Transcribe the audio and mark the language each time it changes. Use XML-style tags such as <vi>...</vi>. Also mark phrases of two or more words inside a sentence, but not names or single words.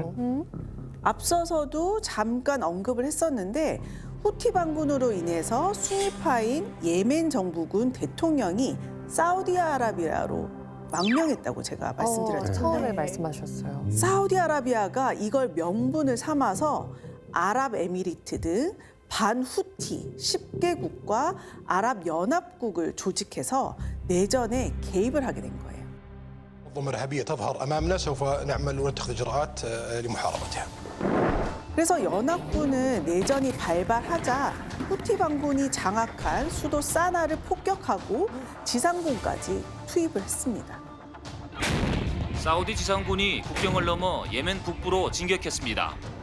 <ko>앞서서도 잠깐 언급을 했었는데 후티 반군으로 인해서 순위파인 예멘 정부군 대통령이 사우디아라비아로 망명했다고 제가 말씀드렸잖아요. 처음에 말씀하셨어요. 사우디아라비아가 이걸 명분을 삼아서 아랍에미리트 등 반후티 10개국과 아랍연합국을 조직해서 내전에 개입을 하게 된 거예요.</ko> <ar>منظمة إرهابية تظهر أمامنا سوف نعمل ونتخذ إجراءات لمحاربتها.</ar> <ko>그래서 연합군은 내전이 발발하자 후티 반군이 장악한 수도 사나를 폭격하고 지상군까지 투입을 했습니다. 사우디 지상군이 국경을 넘어 예멘 북부로 진격했습니다.</ko>